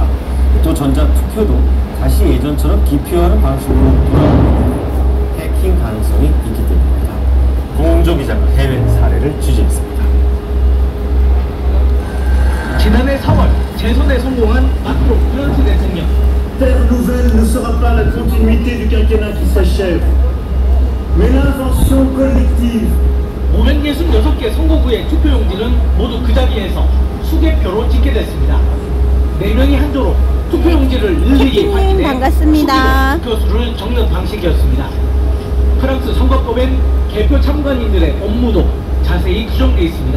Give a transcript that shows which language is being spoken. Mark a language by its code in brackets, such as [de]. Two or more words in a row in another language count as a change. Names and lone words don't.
[ko] 또 전자투표도 다시 예전처럼 기표하는 방식으로 돌아오고 있는데 해킹 가능성이 있기 때문입니다. 공조 기자가 해외 사례를 취재했습니다. 지난해 4월 재선에 성공한 마크롱 프랑스 대통령. [fr] Terre nouvelle ne sera pas la continuité du quinquennat qui s'achève, mais l'invention collective. [ko] 566개 선거구의 투표용지는 모두 그 자리에서 수개표로 집계됐습니다. 4명이 한 조로 투표용지를 일일이 확인해 반갑습니다. 투표수를 적는 방식이었습니다. 프랑스 선거법엔 개표 참관인들의 업무도 자세히 규정되어 있습니다.